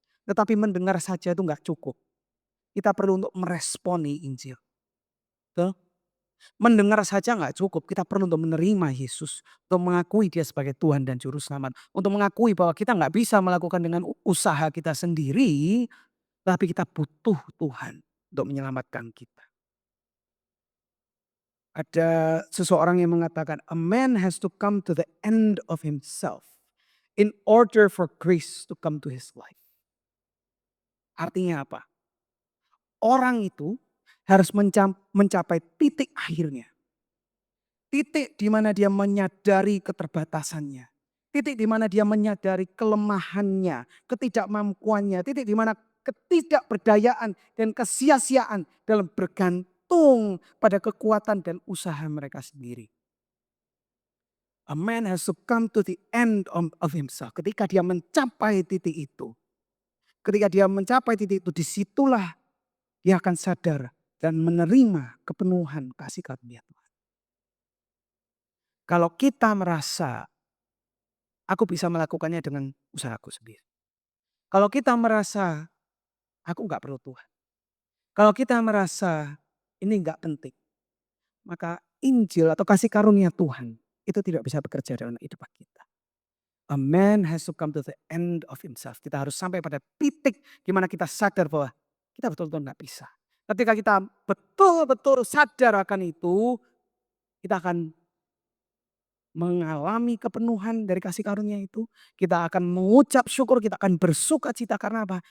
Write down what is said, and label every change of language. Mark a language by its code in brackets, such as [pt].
[id] Tetapi mendengar saja itu nggak cukup. Kita perlu untuk meresponi Injil. Tuh. Mendengar saja nggak cukup, kita perlu untuk menerima Yesus, untuk mengakui Dia sebagai Tuhan dan Juru Selamat, untuk mengakui bahwa kita nggak bisa melakukan dengan usaha kita sendiri, tapi kita butuh Tuhan untuk menyelamatkan kita. Ada seseorang yang mengatakan, [en] a man has to come to the end of himself in order for grace to come to his life. [id] Artinya apa? Orang itu harus mencapai titik akhirnya. Titik di mana dia menyadari keterbatasannya. Titik di mana dia menyadari kelemahannya, ketidakmampuannya. Titik di mana ketidakberdayaan dan kesia-siaan dalam bergantung pada kekuatan dan usaha mereka sendiri. [en] A man has to come to the end of himself. [id] Ketika dia mencapai titik itu. Ketika dia mencapai titik itu, disitulah dia akan sadar dan menerima kepenuhan kasih karunia Tuhan. Kalau kita merasa aku bisa melakukannya dengan usahaku sendiri. Kalau kita merasa aku nggak perlu Tuhan. Kalau kita merasa ini nggak penting. Maka Injil atau kasih karunia Tuhan itu tidak bisa bekerja dalam kehidupan kita. [en] A man has to come to the end of himself. [id] Kita harus sampai pada titik di mana kita sadar bahwa kita betul-betul nggak bisa. Ketika kita betul-betul sadar akan itu, kita akan mengalami kepenuhan dari kasih karunia itu. Kita akan mengucap syukur, kita akan bersuka cita karena apa?